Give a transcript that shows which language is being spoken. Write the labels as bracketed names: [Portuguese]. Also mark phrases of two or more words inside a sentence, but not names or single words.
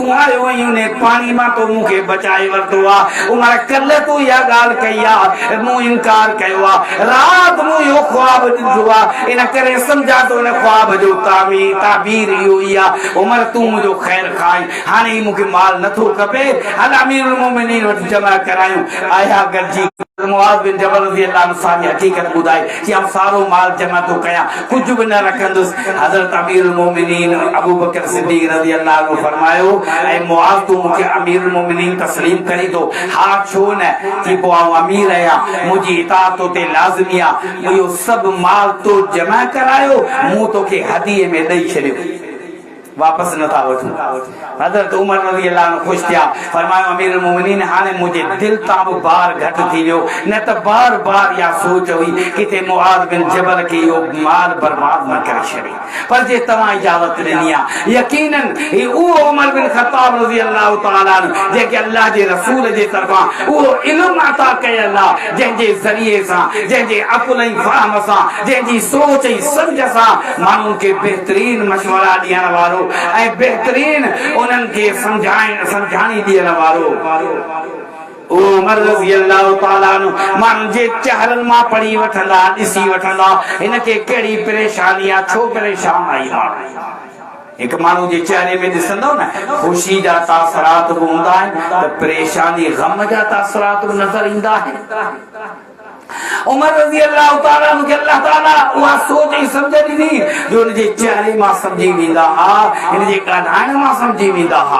[Sindhi] आयो आहीं उन पाणी मां तो मूंखे बचाए वरितो आहे उमर कल तूं इहा ॻाल्हि कई आहे मूं इनकार कयो आहे राति मूं इहो ख्वाब ॾिठो आहे इन करे सम्झां थो हिन ख्वाब जो ताबीर इहो ई आहे उमर तूं मुंहिंजो ख़ैर हाणे मूंखे माल नथो खपे हल अमीरुल मोमिनीन वटि जमा करायूं आया गॾिजी मुआज़ बिन जबल [Arabic] رضي الله عنه [Sindhi] सारी हक़ीक़त ॿुधाई कि हम सारो माल जमा थो कयां कुझु बि न रखंदुसि हज़रत अमीरुल मोमिनीन अबू बकर सिद्दीक़ [Arabic] رضي الله عنه [Sindhi] फरमायो ऐं मुआज़ तूं मूंखे अमीरुल मोमिनीन तस्लीम करी थो हा छो न कि पोइ आऊं अमीर आहियां मुंहिंजी इताअत तो ते लाज़मी आहे इहो सभु माल तो जमा करायो मूं तोखे हदीअ में ॾेई छॾियो वापस नथा वठूं हज़रत उमर [Arabic] رضي الله عنه [Sindhi] ख़ुशि थिया फरमायो अमीरुल मोमिनीन हाणे मुंहिंजे दिलि तां बि बार घटि थी वियो न त बार बार इहा सोच हुई किथे मुआज़ बिन जबल खे इहो माल बर्बाद न करे छॾे पर जे तव्हां इजाज़त ॾिनी आहे यकीनन ही उहो उमर बिन ख़त्ताब [Arabic] رضي الله تعالى عنه [Sindhi] जेके अल्लाह जे रसूल जे तरफ़ां उहो इल्मु अता कयल आहे जंहिंजे ज़रिए सां जंहिंजे अक़ुल ऐं फ़हम सां जंहिंजी सोच ऐं सम्झ सां माण्हुनि खे बहितरीन मशवरा ॾियण वारो ऐं बहितरीन उन्हनि खे समझाणी ॾियण वारो उमर [Arabic] رضي الله تعالى عنه [Sindhi] माण्हुनि जे चेहरनि मां पढ़ी वठंदा ॾिसी वठंदा हिनखे कहिड़ी परेशानी आहे छो परेशान आई हिकु माण्हू जे चेहरे में ॾिसंदव न ख़ुशी जा तासरात बि हूंदा आहिनि त परेशानी ग़म जा तासरात बि नज़र ईंदा आहिनि उमर [Arabic] رضي الله تعالى عنه [Sindhi] के अल्लाह ताला उहा सोच ऐं समझ ॾिनी जो उनजे चेहरे मां समझी वेंदा हा, हिनजे ॻाल्हाइण मां समझी वेंदा हा।